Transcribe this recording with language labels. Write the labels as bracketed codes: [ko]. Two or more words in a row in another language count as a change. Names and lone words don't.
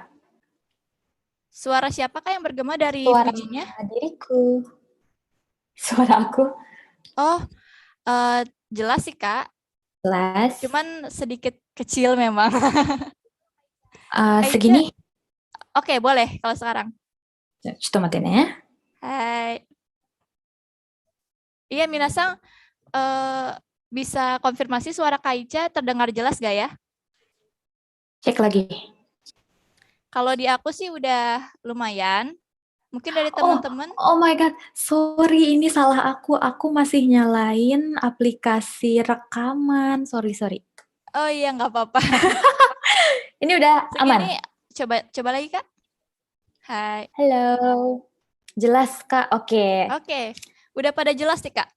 [id] suara siapakah yang bergema dari Suara Fuji-nya? diriku. Suara aku Oh, jelas sih Kak. jelas. Cuman sedikit kecil memang. Kak Ica, Segini. oke boleh kalau sekarang. [ja] ちょっと待ってね。 [id] Hai. Iya, Minasang, bisa konfirmasi suara Kak Ica terdengar jelas gak ya? Cek lagi. Kalau di aku sih udah lumayan. Mungkin dari Oh, teman-teman. [en] oh my God. Sorry, [id] ini salah aku. Aku masih nyalain aplikasi rekaman. Sorry, sorry. Oh iya, nggak apa-apa. Ini udah aman. Segini, coba lagi Kak. Hai. Halo. Jelas, Kak. Oke. Oke, udah pada jelas nih Kak.